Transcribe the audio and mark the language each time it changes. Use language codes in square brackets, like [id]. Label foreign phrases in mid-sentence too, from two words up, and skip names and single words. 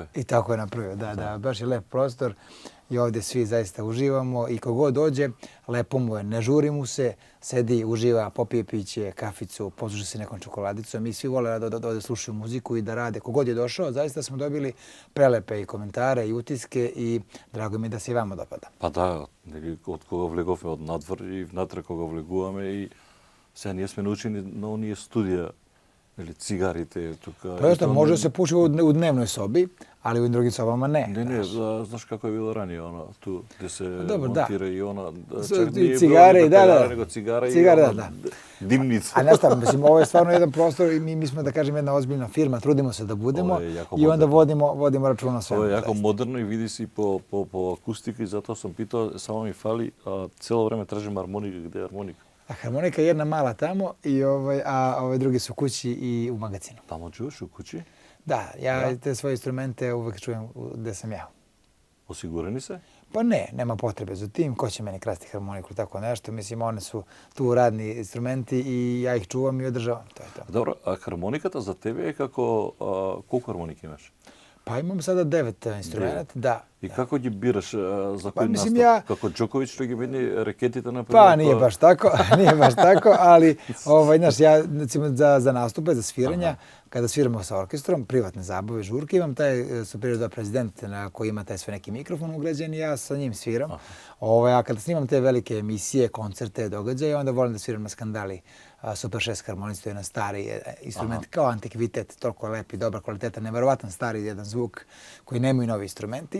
[sr] I tako je napravio, da, baš je lep prostor i ovdje svi zaista uživamo i kogod dođe, lepo mu je, ne žuri mu se, sedi, uživa, popije piće, kaficu, posluša se nekom čokoladicom i svi vole da slušaju muziku i da rade. Kogod je došao, zaista smo dobili prelepe i komentare i utiske i drago mi je da se i vama dopada. Pa da, od koga [mk] влеговме од надвор и внатре кога влегуваме и сега ние сме научени на оние студија или цигарите тука. [sr] Просто може да се пуши у дневној соби, ali u drugim sobama ne. [mk] Не, знаеш како е било ранije, ту где се [sr] Dobro, [mk] монтира и она, [sr] čak nije cigare, da. [mk] него цигара и [sr] Cigare, da. Dimnica. A ne stavim, mislim, ovo je stvarno jedan prostor i mi smo, da kažem, jedna ozbiljna firma, trudimo se da budemo i onda vodimo računa o svemu. Ovo je jako moderno i vidi se i po akustiki, zato sam pitao, samo mi fali, cijelo vreme tražim harmonika, gdje je harmonika? A harmonika je jedna mala tamo, a ove druge su kući i u magazinu. Tamo čuješ u kući? Da, ja te svoje instrumente uvek čujem gde sam ja. Osigurani se? Pa ne, nema potrebe za tim. Ko će meni krasti harmoniku, tako nešto. Mislim, one su tu radni instrumenti i ja ih čuvam i održavam. To je to. [mk] Dobro, a harmonikата за тебе е како... Колку хармоники имаш? [sr] Pa imam sada 9 instrumenta, da. [mk] I kako ги бираш за кој [sr] mislim [mk] настап? Како Đoковиć što ги meni reketite na [sr] Pa nije baš tako, ali znaš, ja recimo za nastupe, za sviranja, kada sviramo sa orkestrom, privatne zabave, žurke, imam taj superior 2 prezident koji ima taj sve neki mikrofon ugrađen i ja sa njim sviram. A kada snimam te velike emisije, koncerte, događaje, onda volim da sviram na Skandali Super 6 harmonic, to je jedan stari instrument kao antikvitet, toliko lep i dobar kvaliteta, neverovatan stari jedan zvuk koji nemaju novi instrumenti.